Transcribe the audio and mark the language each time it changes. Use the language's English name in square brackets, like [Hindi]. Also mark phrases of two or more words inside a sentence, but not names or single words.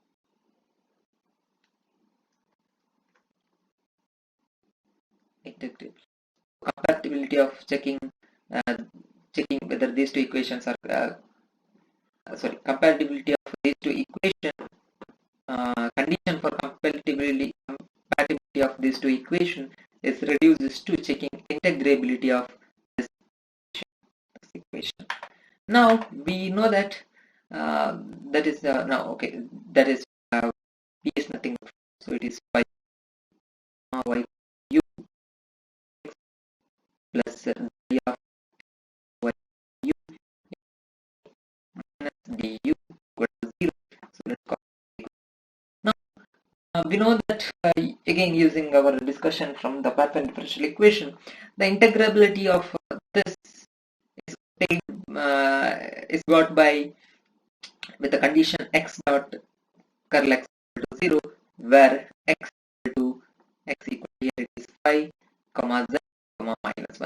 [English] Compatibility of checking whether these two equations are compatibility of these two equations, condition for compatibility of these two equations is reduced to checking integrability of this equation. Now we know that that is p is nothing, so it is phi y u plus d of y u minus du equal to 0. So let's call it. Now we know that again, using our discussion from the Papian differential equation, the integrability of this is got by with the condition x dot curl x equal to 0, where x equal to here it is phi comma z comma minus 1.